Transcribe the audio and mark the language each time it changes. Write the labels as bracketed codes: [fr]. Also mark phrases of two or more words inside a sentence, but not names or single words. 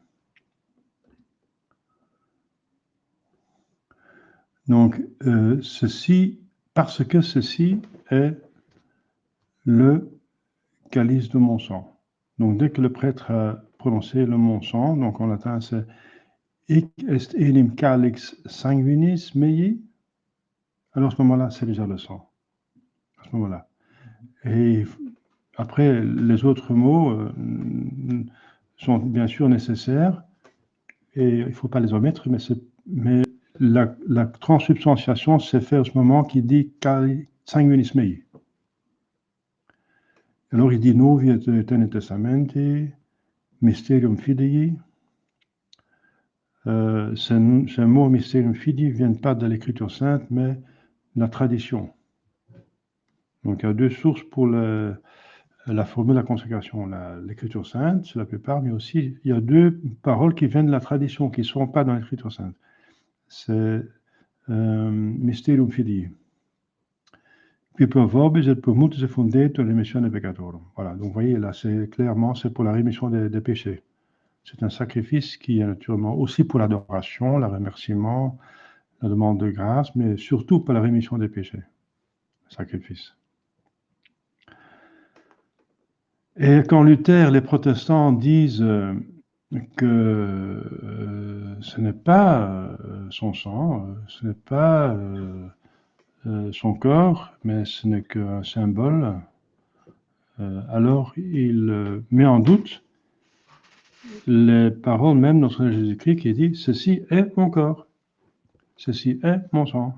[fr] Donc, ceci, parce que ceci est le calice de mon sang. Donc, dès que le prêtre a prononcé le mon sang, donc en latin c'est [la] Hic est enim calix sanguinis mei, [fr] alors à ce moment-là, c'est déjà le sang. À ce moment-là. Et après, les autres mots sont bien sûr nécessaires et il ne faut pas les omettre, mais la transsubstantiation s'est faite à ce moment qui dit [la] sanguinis mei. [fr] Alors il dit [la] novi et eterne testamenti, mysterium fidei. [fr] Ces mots [la] mysterium fidei [fr] ne viennent pas de l'écriture sainte, mais de la tradition. Donc il y a 2 sources pour la formule de la consécration. L'écriture sainte, c'est la plupart, mais aussi il y a 2 paroles qui viennent de la tradition, qui ne sont pas dans l'écriture sainte. C'est [la] mysterium fidei. Puis per vobis et per multis fundetur remissione peccatorum. [fr] Voilà, donc vous voyez là, c'est clairement, c'est pour la rémission des péchés. C'est un sacrifice qui est naturellement aussi pour l'adoration, le remerciement, la demande de grâce, mais surtout pour la rémission des péchés. Sacrifice. Et quand Luther, les protestants disent que ce n'est pas son sang, ce n'est pas son corps, mais ce n'est qu'un symbole, alors il met en doute les paroles même de notre Seigneur Jésus-Christ qui dit « Ceci est mon corps, ceci est mon sang ».